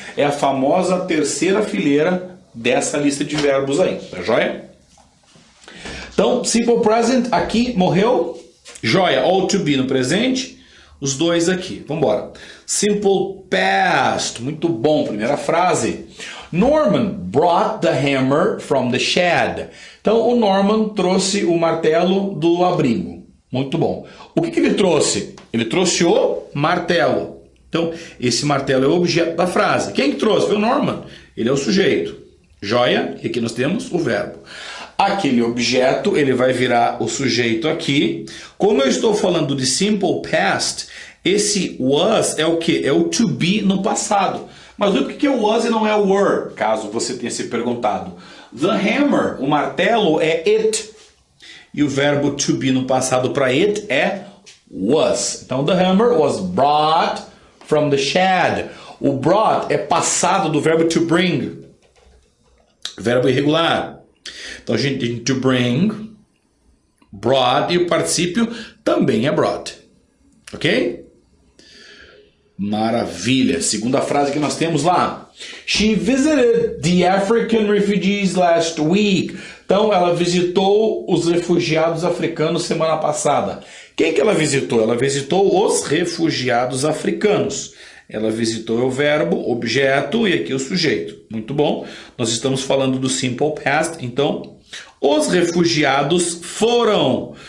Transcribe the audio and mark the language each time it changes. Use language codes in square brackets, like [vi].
[pt] É a famosa terceira fileira dessa lista de verbos aí, tá joia? Então, simple present, aqui, morreu, joia, all to be no presente, os dois aqui, vamos embora. Simple past, muito bom, primeira frase. [en] Norman brought the hammer from the shed. [pt] Então, o Norman trouxe o martelo do abrigo. Muito bom. O que ele trouxe? Ele trouxe o martelo. Então, esse martelo é o objeto da frase. Quem que trouxe? Foi o Norman. Ele é o sujeito. Joia? E aqui nós temos o verbo. Aquele objeto, ele vai virar o sujeito aqui. Como eu estou falando de simple past, esse was é o que? É o to be no passado. Mas o que é o was e não é o were? Caso você tenha se perguntado. [en] The hammer, [pt] o martelo, é it. E o verbo to be no passado para it é was. Então, [en] the hammer was brought from the shed. [pt] O brought é passado do verbo to bring. Verbo irregular. Então, a gente tem to bring, brought, e o particípio também é brought. Ok? Maravilha. Segunda frase que nós temos lá. [en] She visited the African refugees last week. [pt] Então, ela visitou os refugiados africanos semana passada. Quem que ela visitou? Ela visitou os refugiados africanos. Ela visitou o verbo, objeto e aqui o sujeito. Muito bom. Nós estamos falando do simple past, então... Os refugiados foram.